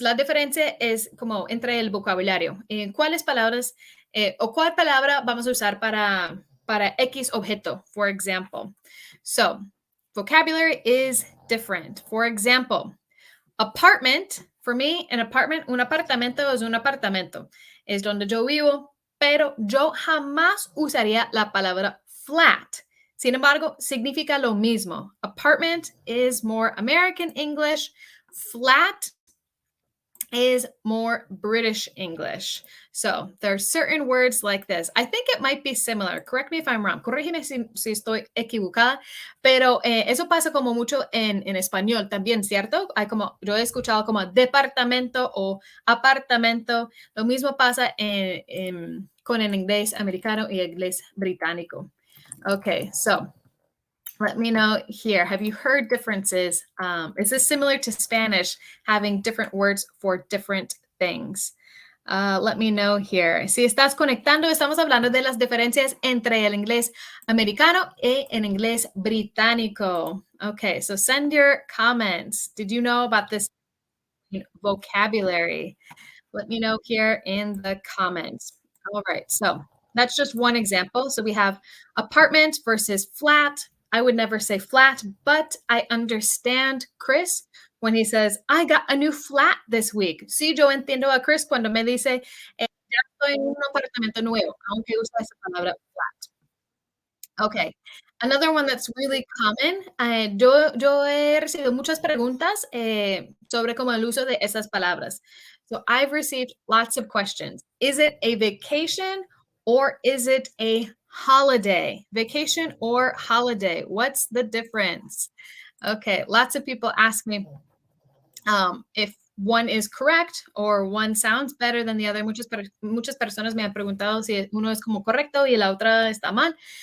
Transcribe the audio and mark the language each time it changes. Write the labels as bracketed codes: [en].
[es] La diferencia es como entre el vocabulario. ¿Cuáles palabras o cuál palabra vamos a usar para X objeto, [en] for example? So, vocabulary is different. For example, apartment, for me, [es] un apartamento es un apartamento. Es donde yo vivo, pero yo jamás usaría la palabra flat. Sin embargo, significa lo mismo. [en] Apartment is more American English. Flat is more British English. So there are certain words like this. I think it might be similar. Correct me if I'm wrong. [es] Corrígeme si estoy equivocada. Pero eso pasa como mucho en español también, ¿cierto? Hay como, yo he escuchado como departamento o apartamento. Lo mismo pasa con el inglés americano y el inglés británico. [en] Okay, so let me know here. Have you heard differences? Is this similar to Spanish, having different words for different things? Let me know here. [es] Si estás conectando, estamos hablando de las diferencias entre el inglés americano y el inglés británico. [en] Okay, so send your comments. Did you know about this vocabulary? Let me know here in the comments. All right, so that's just one example. So we have apartment versus flat. I would never say flat, but I understand Chris when he says, I got a new flat this week. [es] Sí, yo entiendo a Chris cuando me dice, ya estoy en un apartamento nuevo, aunque usa esa palabra flat. [en] Okay. Another one that's really common. [es] Yo he recibido muchas preguntas sobre como el uso de esas palabras. [en] So I've received lots of questions. Is it a vacation or is it a holiday? Vacation or holiday? What's the difference? Okay, lots of people ask me if one is correct or one sounds better than the other. [es] Muchas personas me han preguntado si uno es como correcto y la otra está mal.